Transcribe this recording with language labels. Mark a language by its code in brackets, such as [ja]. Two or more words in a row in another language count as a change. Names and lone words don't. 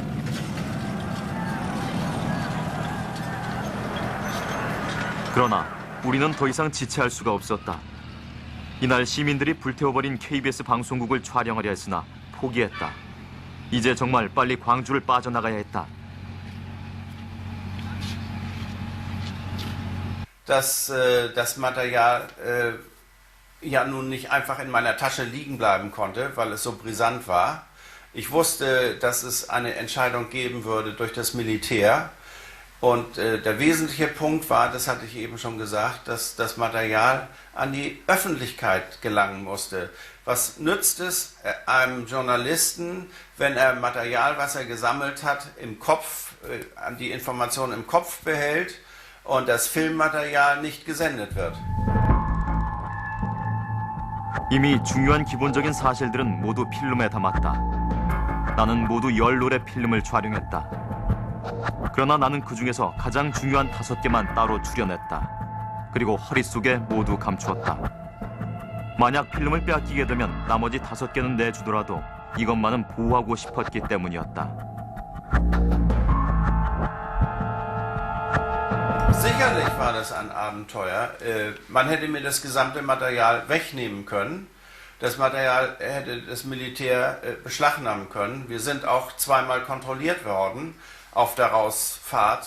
[ko] 그러나 우리는 더 이상 지체할 수가 없었다. 이날 시민들이 불태워버린 KBS 방송국을 촬영하려 했으나 포기했다. 이제 정말 빨리 광주를 빠져나가야 했다. [de] Dass das Material ja nun nicht einfach in meiner Tasche liegen bleiben konnte, weil es so brisant war. Ich wusste, dass es eine Entscheidung geben würde durch das Militär. Und der wesentliche Punkt war, das hatte ich eben schon gesagt, dass das Material an die Öffentlichkeit gelangen musste. Was nützt es einem Journalisten, wenn er Material, was er gesammelt hat, im Kopf, die Informationen im Kopf behält und das Filmmaterial nicht gesendet wird? [ko] 이미 중요한 기본적인 사실들은 모두 필름에 담았다. 나는 모두 10롤의 필름을 촬영했다. 그러나 나는 그 중에서 가장 중요한 5개만 따로 추려냈다. 그리고 허리 속에 모두 감추었다. 만약 필름을 빼앗기게 되면 나머지 5개는 내주더라도 이것만은 보호하고 싶었기 때문이었다. [de] Sicherlich war das ein Abenteuer. Man hätte mir das gesamte Material wegnehmen können. Das Material hätte das Militär beschlagnahmen können. Wir sind auch zweimal kontrolliert worden auf der Rausfahrt.